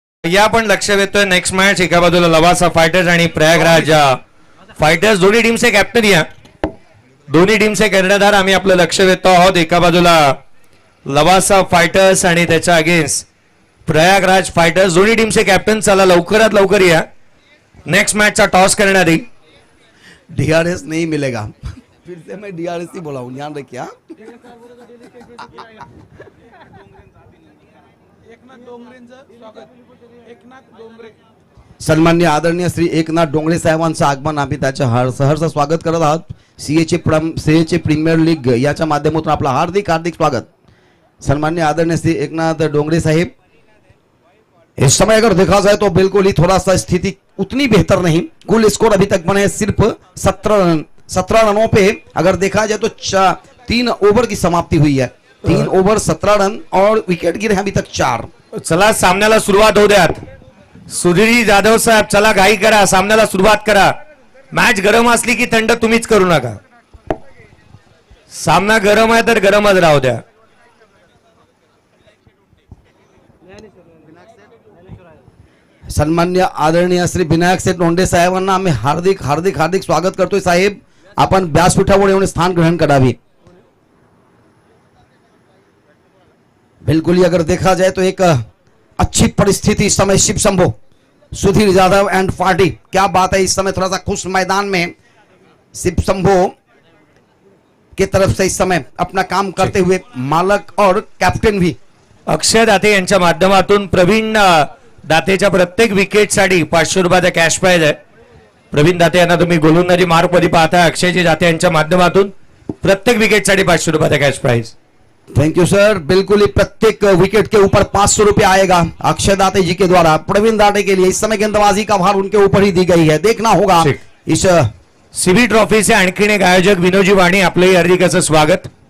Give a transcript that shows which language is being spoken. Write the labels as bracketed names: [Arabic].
[Marathi] या पण लक्ष वेधतोय नेक्स्ट मॅच, एका बाजूला लवासा फायटर्स आणि प्रयागराज फायटर्स, दोन्ही टीमचे कॅप्टन या, दोन्ही टीमचे कर्णधार आम्ही आपलं लक्ष वेधतो आहोत। एका बाजूला लवासा फायटर्स आणि त्याच्या अगेन्स्ट प्रयागराज फायटर्स, दोन्ही टीमचे कॅप्टन। चला लवकरात लवकर या, नेक्स्ट मैचचा टॉस करणारी। [Hindi] डीआरएस नहीं मिलेगा, फिर से मैं डीआरएस ही बोला हूं, ध्यान रखिए। [Marathi] सन्मान्य आदरणीय श्री एकनाथ डोंगरे साहेबांचं आगमन आम्ही त्याचं सहर्ष स्वागत करत आहोत। सीएचे प्रीमियर लीग याच्या माध्यमातून आपलं हार्दिक हार्दिक स्वागत। [Hindi] सन्मान्य आदरणीय श्री एकनाथ डोंगरे साहेब, इस समय अगर देखा जाए तो बिल्कुल ही थोड़ा सा स्थिति उतनी बेहतर नहीं, कुल स्कोर अभी तक बने सिर्फ 17 रनों पे। अगर देखा जाए तो 3 ओवर की समाप्ति हुई है, 3 ओवर 17 रन, और विकेट गिरे हैं अभी तक 4। [Marathi] चला सामन्याला सुरुवात होऊ द्यात। सुधीर जाधव साहेब, चला घाई करा, सामन्याला सुरुवात करा। मॅच गरम असली की थंड तुम्हीच करू नका, सामना गरम आहे तर गरमच राहू द्या। सन्मान्य आदरणीय श्री विनायक सेठ लोंढे साहेबांना आम्ही हार्दिक हार्दिक हार्दिक स्वागत करतोय। साहेब, आपण व्यासपीठावर येऊन स्थान ग्रहण करावे। [Hindi] बिल्कुल ही अगर देखा जाए तो एक अच्छी परिस्थिति इस समय शिव शंभो, सुधीर यादव एंड पार्टी, क्या बात है। इस समय थोड़ा सा खुश मैदान में शिव शंभो की तरफ से इस समय अपना काम करते हुए मालक और कैप्टन भी [Marathi] अक्षय दाते यांच्या माध्यमातून प्रवीण दातेच्या प्रत्येक विकेटसाठी 500 रुपयाचा कॅश प्राइज आहे। प्रवीण दाते यांना तुम्ही गोलंदाजी मार्क मध्ये पाहता. अक्षयजी दाते यांच्या माध्यमातून प्रत्येक विकेटसाठी 500 रुपयाचा cash price. [English] Thank you sir. [Hindi] बिल्कुल ही प्रत्येक विकेट के ऊपर 500 रुपया आएगा अक्षय दाते जी के द्वारा प्रवीण दाते के लिए. इस समय गेंदबाजी का भार उनके ऊपर ही दी गई है. देखना होगा ठीक. इस [Marathi] सीबी ट्रॉफी से आणखीन एक आयोजक विनोदजी वाणी आपलंही हार्दिक असं स्वागत.